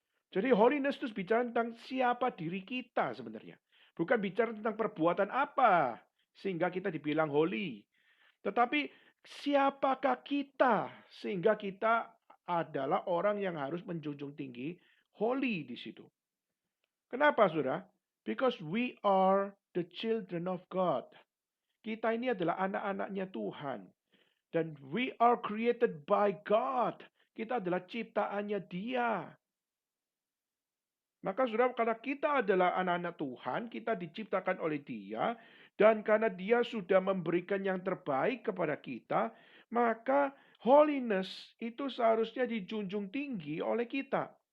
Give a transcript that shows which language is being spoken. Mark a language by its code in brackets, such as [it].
[id] Jadi holiness itu bicara tentang siapa diri kita sebenarnya. Bukan bicara tentang perbuatan apa sehingga kita dibilang holy. Tetapi siapakah kita sehingga kita adalah orang yang harus menjunjung tinggi holy di situ. Kenapa, saudara? [en] Because we are the children of God. [id] Kita ini adalah anak-anaknya Tuhan. [en] Dan we are created by God. [id] Kita adalah ciptaannya Dia. Maka saudara, karena kita adalah anak-anak Tuhan, kita diciptakan oleh Dia, dan karena Dia sudah memberikan yang terbaik kepada kita, maka holiness itu seharusnya dijunjung tinggi oleh kita.